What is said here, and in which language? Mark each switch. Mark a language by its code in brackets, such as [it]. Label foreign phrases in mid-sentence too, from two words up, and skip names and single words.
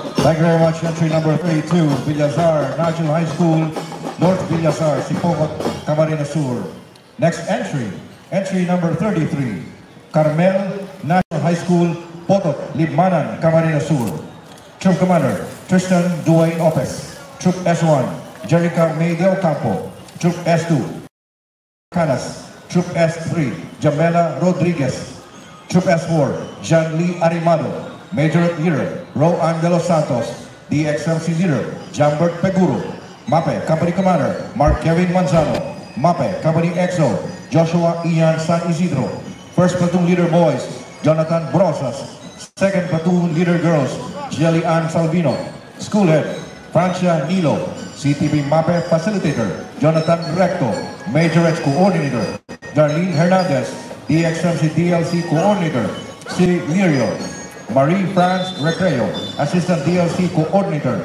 [en] Thank you very much. Entry number 32, Villazar National High School, North Villazar, Sipocot, Camarines Sur. Next entry, entry number 33, Carmel National High School, Potot, Libmanan, Camarines Sur. Troop Commander, Tristan Duane Opes. Troop S1, Jerica May Del Campo. Troop S2, Canas. Troop S3, Jamela Rodriguez. Troop S4, Jean Lee Arimado. Major Leader, Roan de los Santos. DXMC Leader, Jambert Peguro. MAPE Company Commander, Mark Kevin Manzano. MAPE Company XO, Joshua Ian San Isidro. First Platoon Leader Boys, Jonathan Brosas. Second Platoon Leader Girls, Jelly Ann Salvino. School Head, Francia Nilo. CTV MAPE Facilitator, Jonathan Recto. Major X Coordinator, Darlene Hernandez. DXMC DLC Coordinator, City Lirio. Marie France Recreo, Assistant DLC Coordinator.